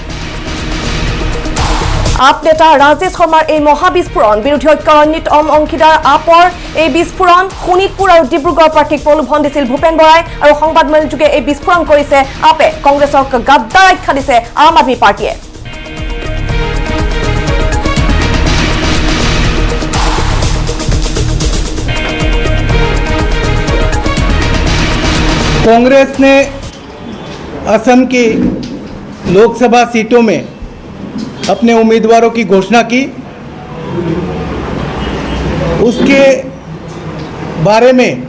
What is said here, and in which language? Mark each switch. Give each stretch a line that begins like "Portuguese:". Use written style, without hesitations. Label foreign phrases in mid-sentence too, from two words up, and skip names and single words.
Assamese: আপ নেতা ৰাজেশ শৰ্মাৰ এই মহা বিস্ফোৰণ বিৰোধী ঐক্যৰ অন্যতম অংশীদাৰ আপৰ এই বিস্ফোৰণ শোণিতপুৰ আৰু ডিব্ৰুগড় প্ৰাৰ্থীক প্ৰলোভন দিছিল ভূপেন বৰাই আৰু সংবাদ মেলযোগে এই বিস্ফোৰণ কৰিছে আপে কংগ্ৰেছক গাদ্দাৰ আখ্যা দিছে আম আদমি পাৰ্টিয়ে
Hindi: कांग्रेस ने असम की लोकसभा सीटों में अपने उम्मीदवारों की घोषणा की उसके बारे में